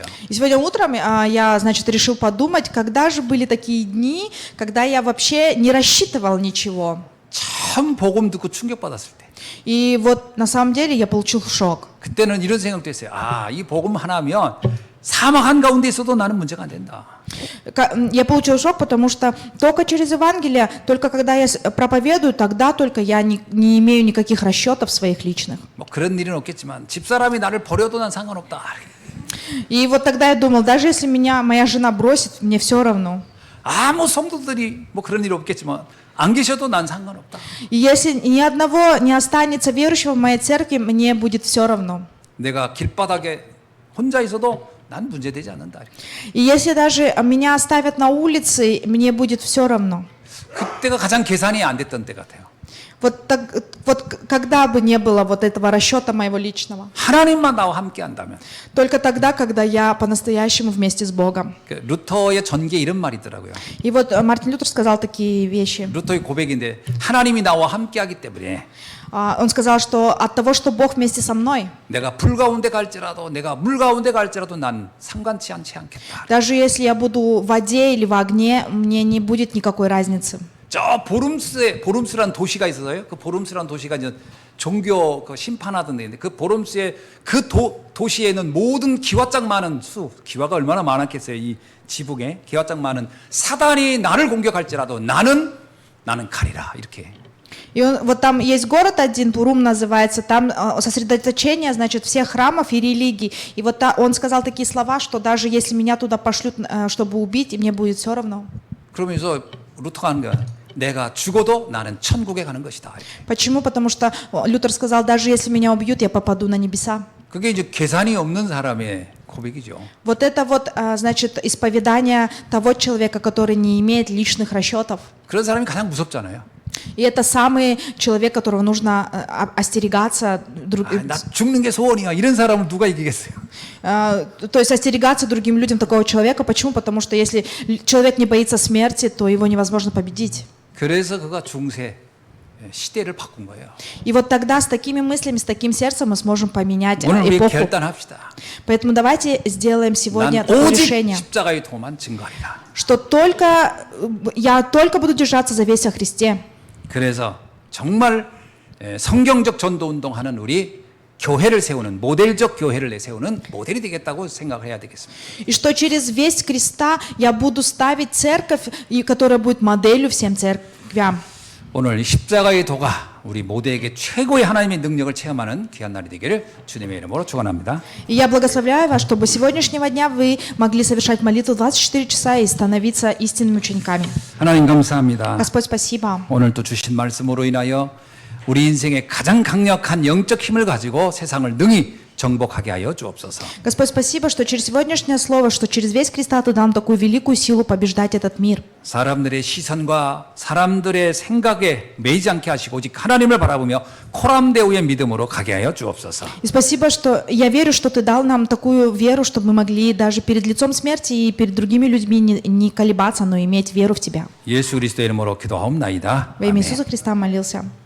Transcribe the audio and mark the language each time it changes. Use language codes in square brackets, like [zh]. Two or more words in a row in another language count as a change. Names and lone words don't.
[ru] И сегодня утром я, значит, решил подумать, когда же были такие дни, когда я вообще не рассчитывал ничего. [ko] 처음 복음 듣고 충격받았을 때. [ru] И вот на самом деле я получил шок. [ko] 그때는 이런 생각도 했어요. 이 복음 하나면 사막 한가운데 있어도 나는 문제가 안 된다. [ru] Я получил шок, потому что только через Евангелие, только когда я проповедую, тогда только я не имею никаких расчетов своих личных. [ko] 뭐 그런 일은 없겠지만 집사람이 나를 버려도 난 상관없다. [ru] И вот тогда я думал, даже если моя жена бросит, мне все равно. [ko] 아무 성도들이 뭐 그런 일 없겠지만 안 계셔도 난 상관없다. [ru] И если ни одного не останется верующего в моей церкви, мне будет все равно. [ko] 내가 길바닥에 혼자 있어도 난 문제되지 않는다. [ru] И если даже меня оставят на улице, мне будет все равно. [ko] 그때가 가장 계산이 안 됐던 때 같아요. [ru] Вот когда бы не было вот этого расчета моего личного. [ko] 하나님만 나와 함께 한다면. [ru] Только тогда, когда я по-настоящему вместе с Богом. [ko] 그 루터의 전기에 이런 말이 있더라고요. [ru] И вот Мартин Лютер сказал такие вещи. [ko] 루터의 고백인데 하나님이 나와 함께 하기 때문에 [ru] Он сказал, что от того, что Бог вместе со мной, [ko] 내가 불 가운데 갈지라도 내가 물 가운데 갈지라도 난 상관치 않겠다. [ru] даже если я буду в воде или в огне, мне не будет никакой разницы. [ko] 저 보름스란 도시가 있어서요. 그 보름스란 도시가 이제 종교 그 심판하던 데인데 그 보름스의 그 도시에는 모든 기와장 많은 기와가 얼마나 많았겠어요. 이 지붕에 기와장 많은 사단이 나를 공격할지라도 나는 가리라 이렇게. [ru] И вот там есть город один, Пурум называется, там сосредоточение, значит, всех храмов и религий. И вот он сказал такие слова, что даже если меня туда пошлют, чтобы убить, мне будет все равно. [ko] 그러면서 루터가 하는 거야. 내가 죽어도 나는 천국에 가는 것이다. [ru] Почему? Потому что Лютер сказал, даже если меня убьют, я попаду на небеса. [ko] 그게 이제 계산이 없는 사람의 고백이죠. [ru] Вот это вот, значит, исповедание того человека, который не имеет личных расчетов. [ko] 그런 사람이 가장 무섭잖아요. [ru] И это самый человек, которого нужно остерегаться. [ko] 나 죽는 게 소원이야. 이런 사람을 누가 이기겠어요? [ru] То есть остерегаться другим людям такого человека. Почему? Потому что если человек не боится смерти, то его невозможно победить. [ko] 그래서 그가 중세 시대를 바꾼 거예요. [ru] И вот тогда с такими мыслями, с таким сердцем мы сможем поменять [ko] 오늘 우리 [ru] эпоху. [ko] 결단합시다. [ru] Поэтому давайте сделаем сегодня [ko] 난 [ru] такое [ko] 오직 [ru] решение, [ko] 십자가의 도만 증거하리라. [ru] что я только буду держаться за весть о Христе. [ko] 그래서 정말 성경적 전도 운동하는 우리 교회를 세우는 모델적 교회를 세우는 모델이 되겠다고 생각을 해야 되겠습니다. [ru] И что через весть Христа я буду ставить церковь, которая будет моделью всем церквям. [ko] 오늘 십자가의 도가 우리 모두에게 최고의 하나님의 능력을 체험하는 귀한 날이 되기를 주님의 이름으로 축원합니다. [ru] И я благословляю вас, чтобы с сегодняшнего дня вы могли совершать молитву 24 часа и становиться истинными учениками. [ko] 하나님 감사합니다. [ru] Господь, спасибо. [ko] 오늘 또 주신 말씀으로 인하여 우리 인생의 가장 강력한 영적 힘을 가지고 세상을 능히 정복하게 하여 주옵소서. [ru] Господь, спасибо, что через сегодняшнее слово, что через весь Христа Ты дам такую великую силу побеждать этот мир. [ko] 사람들의 시선과 사람들의 생각에 매이지 않게 하시고 오직 하나님을 바라보며 코람데오의 믿음으로 가게 하여 주옵소서. [ru] И спасибо, что я верю, что Ты дал нам такую веру, чтобы мы могли даже перед лицом смерти и перед другими людьми не колебаться, но иметь веру в Тебя. [ko] 예수 그리스도의 이름으로 기도하옵나이다. [ru] Во имя [ko] 아멘. [ru] Иисуса Христа молился.